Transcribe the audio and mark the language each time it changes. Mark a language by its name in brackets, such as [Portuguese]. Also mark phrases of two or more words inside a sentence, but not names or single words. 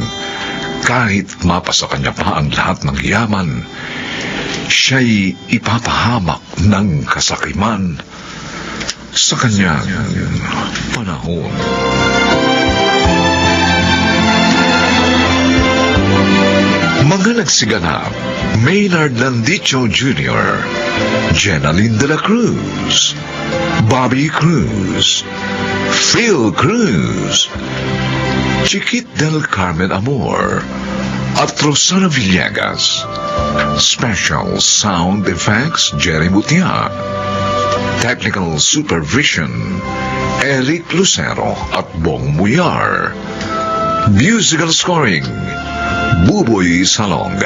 [Filipino] Kahit mapasa kanya pa ang lahat ng yaman, siya'y ipapahamak ng kasakiman sa kanyang panahon. Mga nagsiganap: Maynard Landicho Jr., Jenaline de la Cruz, Bobby Cruz, Phil Cruz, Chiquit del Carmen Amor, at Rosana Villegas. [English] Special Sound Effects, Jerry Mutia. Technical Supervision, Eric Lucero at Bong Muyar. Musical Scoring, Buboy Salonga.